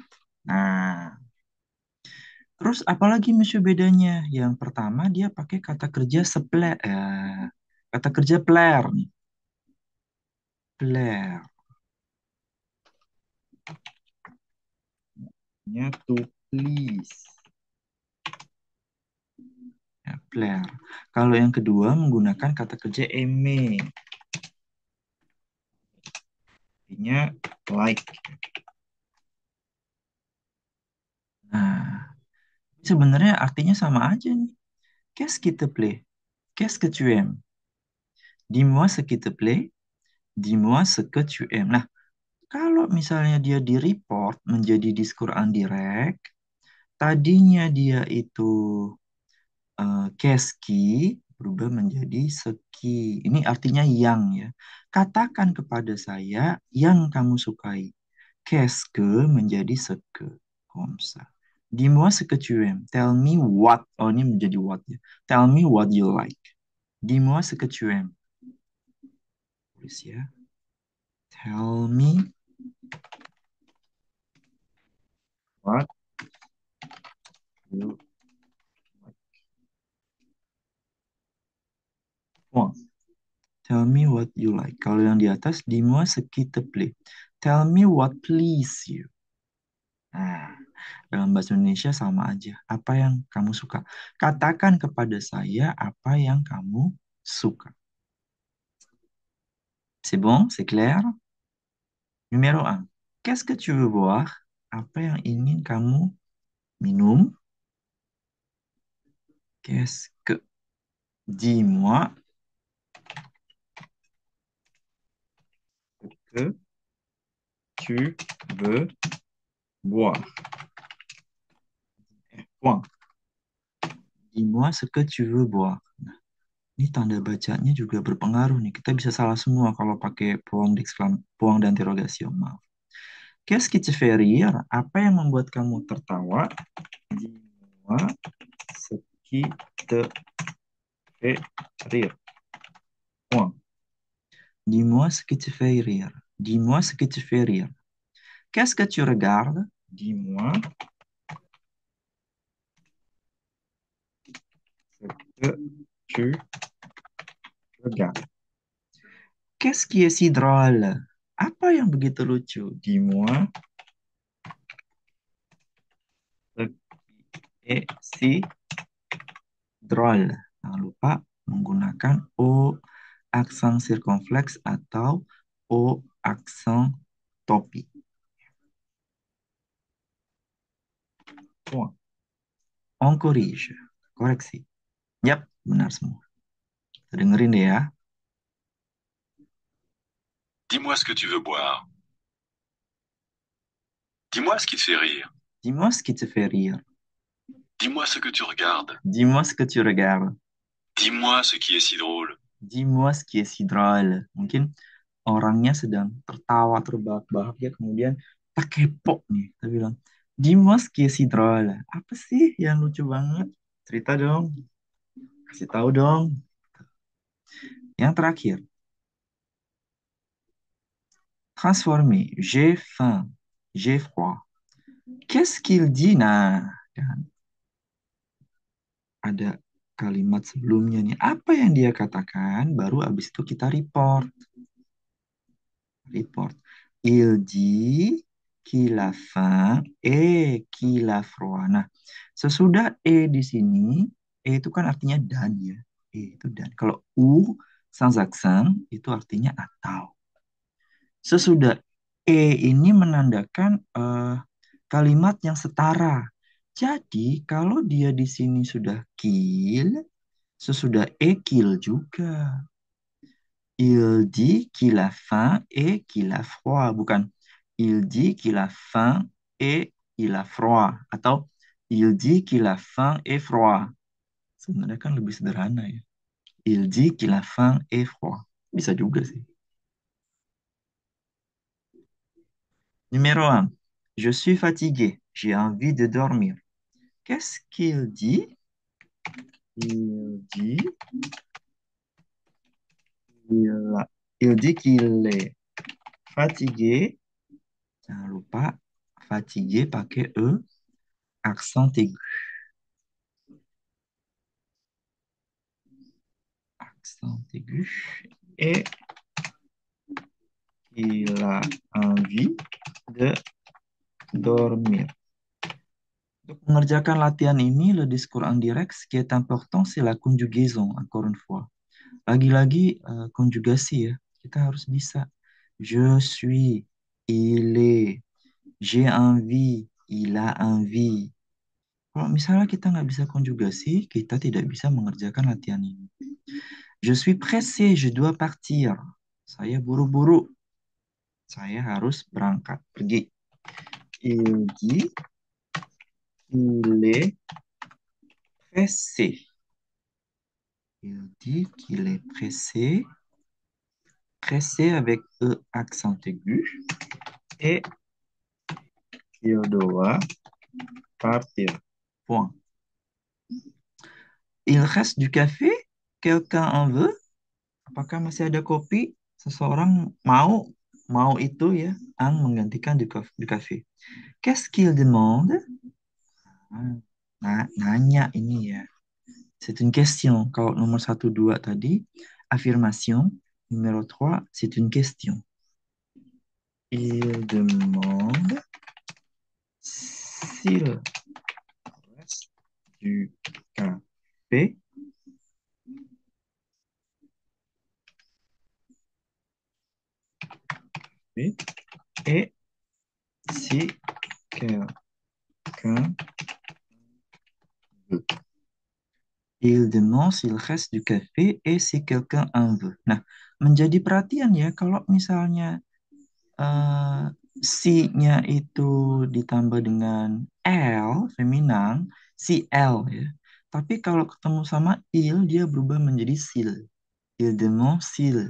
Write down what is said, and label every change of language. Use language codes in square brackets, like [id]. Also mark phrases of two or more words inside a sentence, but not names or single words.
[id] Nah, terus apalagi monsieur bedanya? Yang pertama dia pakai kata kerja kata kerja plaire nih. Plaire. Ya, [en] to please. [id] Ya, plaire. Kalau yang kedua menggunakan kata kerja aimer. Artinya like. Nah, sebenarnya artinya sama aja nih. [fr] Qu'est-ce qui te plaît? Qu'est-ce que tu aimes? Dis-moi ce qui te plaît. Dis-moi ce que tu aimes. [id] Nah, kalau misalnya dia di report menjadi [fr] diskur indirect, [id] tadinya dia itu keski berubah menjadi seki. Ini artinya yang ya. Katakan kepada saya yang kamu sukai. Keske menjadi seke. Komsa. [fr] Dis-moi ce que tu aimes. [en] Tell me what. [id] Oh, ini menjadi what ya. [en] Tell me what you like. [fr] Dis-moi ce que tu aimes. [id] Tulis ya. [en] Tell me what you want. Tell me what you like. [id] Kalau yang di atas, [fr] dis-moi ce qui te plaît. [en] Tell me what please you. [id] Nah, dalam bahasa Indonesia sama aja. Apa yang kamu suka? Katakan kepada saya apa yang kamu suka. [fr] C'est bon? C'est clair? Numéro 1. Qu'est-ce que tu veux boire? [id] Apa yang ingin kamu minum? [fr] Qu'est-ce que? Dis-moi ce que tu veux boire. Point. Dis-moi ce que tu veux boire. [id] Nah, ini tanda bacanya juga berpengaruh nih. Kita bisa salah semua kalau pakai [fr] point d'interrogation. [id] Maaf. [fr] Qu'est-ce qui te fait rire? [id] Apa yang membuat kamu tertawa? [fr] Dis-moi ce qui te fait rire. Point. Dis-moi ce qui te fait rire. Dis-moi ce qui te fait rire. Qu'est-ce que tu regardes? Dis-moi ce que tu regardes. Qu'est-ce qui est si drôle? [id] Apa yang begitu lucu? [fr] Dis-moi ce qui est si drôle. [id] Jangan lupa menggunakan O aksen sirkumfleks atau O aksen topi. [fr] Point. On corrige. [id] Koreksi. Yap, benar semua. Kita dengerin deh ya. [fr] Dis-moi ce que tu veux boire. Dis-moi ce qui te fait rire. Dis-moi ce qui te fait rire. Dis-moi ce que tu regardes. Dis-moi ce que tu regardes. Dis-moi ce qui est si drôle. Dis-moi ce qui est si drôle. [id] Mungkin orangnya sedang tertawa terbahak-bahak ya, kemudian tak kepo nih. Kita bilang, [fr] dis-moi ce qui est si drôle. [id] Apa sih yang lucu banget? Cerita dong. Kasih tahu dong. Yang terakhir. [fr] Transformer. J'ai faim. J'ai froid. Qu'est-ce qu'il dit? [id] Nah, kan ada kalimat sebelumnya nih. Apa yang dia katakan? Baru abis itu kita report. Report. [fr] Il dit qu'il a faim et qu'il a froid. [id] Nah, sesudah di sini, itu kan artinya dan ya. Itu dan. Kalau sans accent itu artinya atau. Sesudah ini menandakan kalimat yang setara. Jadi, kalau dia di sini sudah kill, sesudah kill juga. [fr] Il dit qu'il a faim et qu'il a froid. Bukan, il dit qu'il a faim et il a froid. Atau, il dit qu'il a faim et froid. [id] Sebenarnya kan lebih sederhana ya. [fr] Il dit qu'il a faim et froid. [id] Bisa juga sih. [fr] Numéro 1. Je suis fatigué. J'ai envie de dormir. Qu'est-ce qu'il dit? Il dit il dit qu'il est fatigué. [id] Jangan lupa fatigué pakai E, [fr] accent aigu. Accent aigu. Et il a envie de dormir. [id] Untuk mengerjakan latihan ini, [fr] le discours indirect, ce qui est important, c'est la conjugaison, encore une fois. [id] Lagi-lagi konjugasi ya, kita harus bisa. [fr] Je suis, il est, j'ai envie, il a envie. [id] Kalau misalnya kita nggak bisa konjugasi, kita tidak bisa mengerjakan latihan ini. [fr] Je suis pressé, je dois partir. [id] Saya buru-buru. Saya harus berangkat, pergi. [fr] Il dit, il est pressé. Il dit qu'il est pressé. Pressé avec E accent aigu. Et il doit partir. Point. Il reste du café? Quelqu'un en veut? [id] Apakah masih ada kopi? Seseorang mau itu ya, ang menggantikan [fr] du café. Qu'est-ce qu'il demande? [id] Nanya ini ya. [fr] C'est une question. [id] Kalau nomor 1, 2 tadi, [fr] affirmation. Numéro 3, c'est une question. Il demande s'il reste du café et si quelqu'un veut. Il demande s'il reste du café et si quelqu'un en veut. [id] Nah, menjadi perhatian ya kalau misalnya si-nya itu ditambah dengan L, feminang, si L ya. Tapi kalau ketemu sama il, dia berubah menjadi sil. [fr] Il demande s'il.